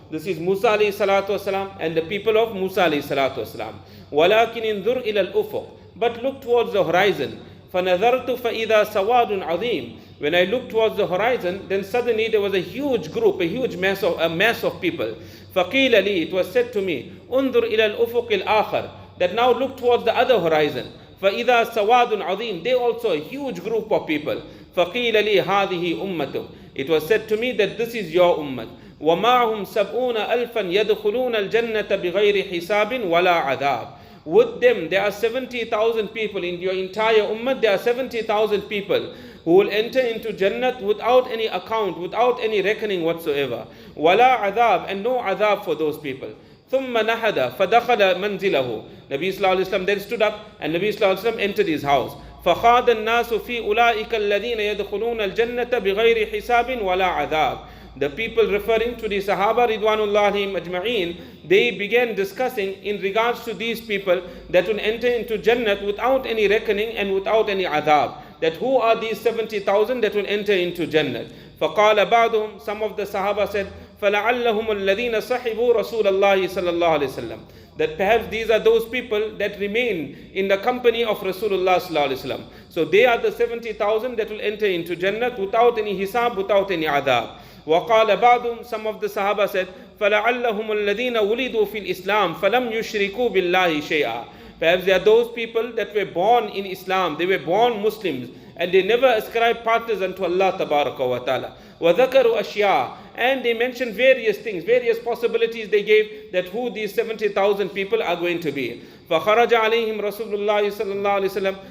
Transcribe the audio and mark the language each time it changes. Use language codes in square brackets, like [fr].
[en] This is Musa alayhi salatu wasalam and the people of Musa alayhi salatu wasalam. [ar] وَلَكِنْ انظُرْ إِلَى الْأُفُقِ. [en] But look towards the horizon. [ar] فَنَظَرْتُ فَإِذَا سَوَادٌ عَظِيمٌ. [en] When I looked towards the horizon, then suddenly there was a huge group, a huge mass of people. [ar] فَقِيلَ لِي. [en] It was said to me, [ar] انظُرْ إِلَى الْأُفُقِ الْآخَرِ. [en] That now look towards the other horizon. [ar] فَإِذَا سَوَادٌ عَظِيمٌ. [en] They also a huge group of people. [ar] فَقِيلَ لِي هَذِهِ أُمَّتُكَ. [en] It was said to me that this is your ummah. [ar] وَمَعْهُمْ سَبْعُونَ أَلْفًا يَدْخُلُونَ الْجَنَّةَ بِغَيْرِ حِسَابٍ وَلَا عَذَابٍ. [en] With them there are 70,000 people in your entire ummah. There are 70,000 people who will enter into Jannah without any account, without any reckoning whatsoever. [ar] وَلَا عَذَابٍ. [en] And no adhab for those people. [ar] ثُمَّ نَحَدَ فَدَخَلَ مَنْزِلَهُ. [en] Nabi sallallahu alayhi wa sallam then stood up and Nabi sallallahu alayhi wa sallam entered his house. [ar] فَخَاضَ النَّاسُ فِي أُولَٰئِكَ الَّذِينَ يَدْخُلُونَ الْجَنَّةَ بِغَيْرِ حِسَابٍ وَلَا عَذَابٍ. [en] The people referring to the Sahaba Ridwanullahi Ajma'een, they began discussing in regards to these people that will enter into Jannah without any reckoning and without any adhab. That who are these 70,000 that will enter into Jannah? [ar] فَقَالَ بَعْضُهُمْ. [en] Some of the Sahaba said, [ar] فَلَعَلَّهُمُ الَّذِينَ صَحِبُوا رَسُولَ اللَّهِ صَلَّى اللَّهُ عَلَيْهِ وسلم. [en] That perhaps these are those people that remain in the company of Rasulullah sallallahu alaihi wasallam. So they are the 70,000 that will enter into Jannah without any hisab, without any adhab. [ar] وَقَالَ بَعْضُهُمْ. [en] Some of the Sahaba said, [ar] فَلَعَلَّهُمُ الَّذِينَ وُلِدُوا فِي الْإِسْلَامِ فَلَمْ يُشْرِكُوا بِاللَّهِ شَيْئًا. [en] Perhaps they are those people that were born in Islam, they were born Muslims, and they never ascribed partners unto Allah Tabaraka wa Ta'ala. [ar] وَذَكَرُوا أَشْيَاءَ. [en] And they mentioned various things, various possibilities they gave that who these 70,000 people are going to be. [ar] فَخَرَجَ عَلَيْهِمْ رَسُولُ اللَّهِ صَلَّى اللَّهُ عَلَيْهِ وسلم.